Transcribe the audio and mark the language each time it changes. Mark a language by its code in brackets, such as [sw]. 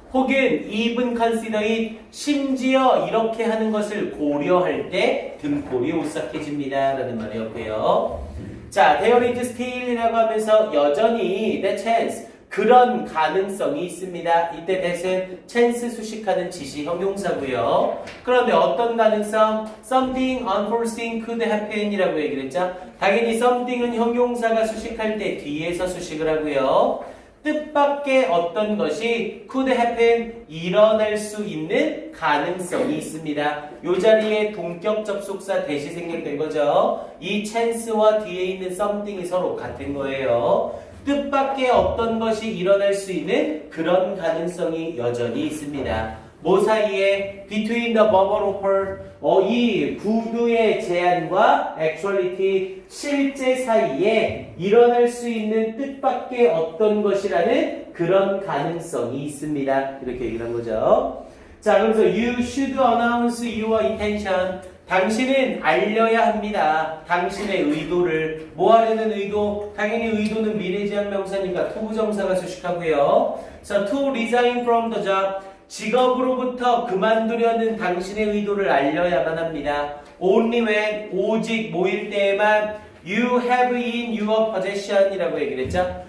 [ko] 혹은 [en] even consider it, [ko] 심지어 이렇게 하는 것을 고려할 때 등골이 오싹해집니다 라는 말이었고요. 자, [en] there is still [ko] 이라고 하면서 여전히 the chance, 그런 가능성이 있습니다. 이때 that은 chance 수식하는 지시 형용사고요. 그런데 어떤 가능성? [en] something unforeseen could happen [ko] 이라고 얘기를 했죠. 당연히 something은 형용사가 수식할 때 뒤에서 수식을 하고요. 뜻밖의 어떤 것이 [en] could happen, [ko] 일어날 수 있는 가능성이 있습니다. 이 자리에 동격 접속사 대시 생략된 거죠. 이 chance와 뒤에 있는 something이 서로 같은 거예요. 뜻밖의 어떤 것이 일어날 수 있는 그런 가능성이 여전히 있습니다. 뭐 사이에? [en] between the verbal offer, [ko] 이 구두의 제안과 actuality, 실제 사이에 일어날 수 있는 뜻밖의 어떤 것이라는 그런 가능성이 있습니다. 이렇게 얘기를 한 거죠. 자, 그래서 [en] you should announce your intention. [ko] 당신은 알려야 합니다. 당신의 의도를. 뭐 하려는 의도? 당연히 의도는 미래지향 명사니까 투부정사가 수식하고요. [en] So to resign from the job. [ko] 직업으로부터 그만두려는 당신의 의도를 알려야만 합니다. [en] Only when, [ko] 오직 모일 때에만 [en] you have in your possession [ko] 이라고 얘기를 했죠.